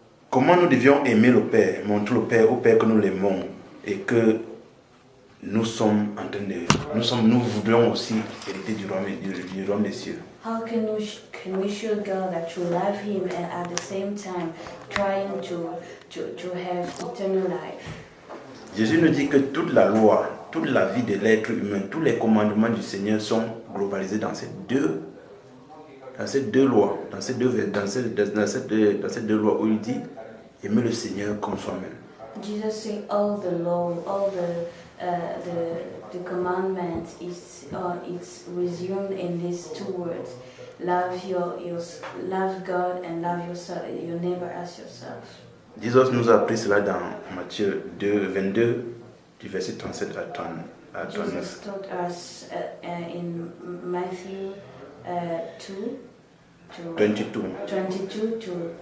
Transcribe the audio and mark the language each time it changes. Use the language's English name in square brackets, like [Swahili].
[French] Comment nous devions aimer le Père, montrer au Père que nous l'aimons et que nous voudrions aussi hériter du royaume des cieux. [English] How can we show God that we love Him and at the same time trying to have eternal life? [French] Jésus nous dit que toute la loi, toute la vie de l'être humain, tous les commandements du Seigneur sont globalisés dans ces deux lois, dans ces deux lois où il dit aimer le Seigneur comme soi-même. [English] Jesus said all the law, all the commandments it's resumed in these two words: love love God and love your neighbor as yourself. [French] Jesus nous a appris cela dans Matthieu 2, 22, du verset 37 à 39. [English] Jesus taught us in Matthew 22 to